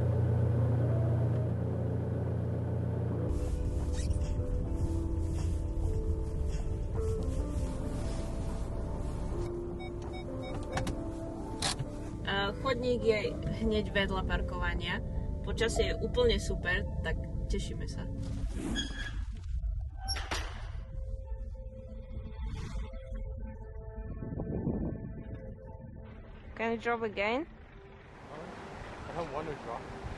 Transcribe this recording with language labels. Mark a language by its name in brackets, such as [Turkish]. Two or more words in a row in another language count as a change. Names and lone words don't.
[Slovak] Chodník je hneď vedľa parkovania. Počasie je úplne super, tak tešíme sa. [English] Can you drop again? I don't want to drop.